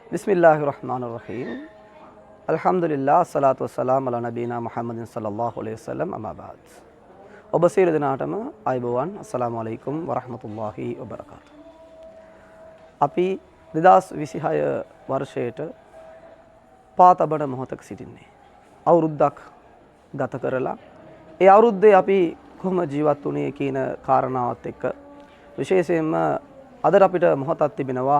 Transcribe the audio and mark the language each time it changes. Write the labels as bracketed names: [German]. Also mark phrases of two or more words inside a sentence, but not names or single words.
[Arabic] بسم الله الرحمن الرحيم الحمد لله الصلاة والسلام على نبينا محمد صلى الله عليه وسلم أما بعد [Sinhala] ඔබ සියලු දෙනාටම ආයුබෝවන් [Arabic] السلام عليكم ورحمة الله وبركاته. [Sinhala] අපි 2026 වර්ෂයට පාතබන මොහොතක සිටින්නේ. අවුරුද්දක් ගත කරලා ඒ අවුරුද්දේ අපි කොහොම ජීවත් වුණේ කියන කාරණාවත් එක්ක විශේෂයෙන්ම අද අපිට මොහොතක් තිබෙනවා.